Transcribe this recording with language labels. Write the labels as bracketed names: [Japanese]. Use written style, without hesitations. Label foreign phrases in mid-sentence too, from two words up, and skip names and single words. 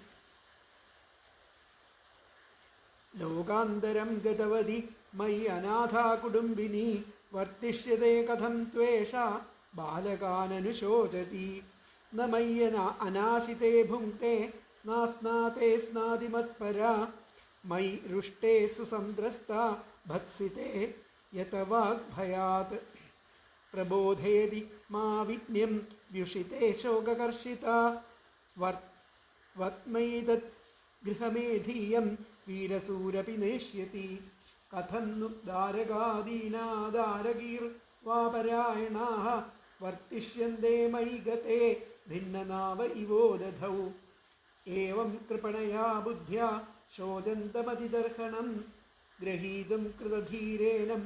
[Sanskrit] ലോകാന്തരം ഗതവതി മയി അനാഥാ കുടുംബിനി വർത്തിഷ്യതേ കഥം ത്വേഷാ ബാലകാനനുശോചതി ന മയ്യന അനാശിതേ ഭുങ്ക്തേ നാസ്നാതേ സ്നാതിമത്പരാ മയി രുഷ്ടേ സുസന്ദ്രസ്താ ഭത്സിതേ യത വാഗ്ഭയാത് പ്രബോധേതി മാ വിജ്ഞം വ്യുഷിതേ ശോകകർഷിതാ വത്മൈതത് ഗൃഹമേധീയം വീരസൂരപി നേഷ്യതി കഥം नु दारगादीना दारगीर्वापरायणाः वर्तिष्यन्ते मयि गते भिन्ननाव इवो दधौ एवं कृपणया बुद्ध्या शोचन्तमतिदर्शनं गृहीतुं कृतधीरेण